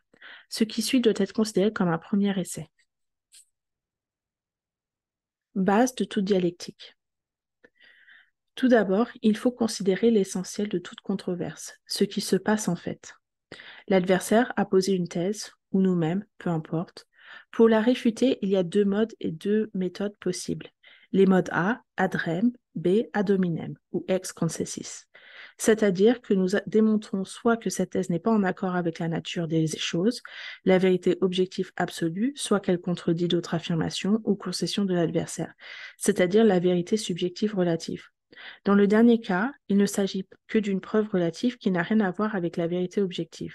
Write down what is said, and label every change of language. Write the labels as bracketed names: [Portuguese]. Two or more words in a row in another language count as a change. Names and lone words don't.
[French] Ce qui suit doit être considéré comme un premier essai. Base de toute dialectique. Tout d'abord, il faut considérer l'essentiel de toute controverse, ce qui se passe en fait. L'adversaire a posé une thèse, ou nous-mêmes, peu importe. Pour la réfuter, il y a deux modes et deux méthodes possibles. Les modes A, [Latin] ad rem, B, ad hominem, ou ex concessis. [French] C'est-à-dire que nous démontrons soit que cette thèse n'est pas en accord avec la nature des choses, la vérité objective absolue, soit qu'elle contredit d'autres affirmations ou concessions de l'adversaire, c'est-à-dire la vérité subjective relative. Dans le dernier cas, il ne s'agit que d'une preuve relative qui n'a rien à voir avec la vérité objective.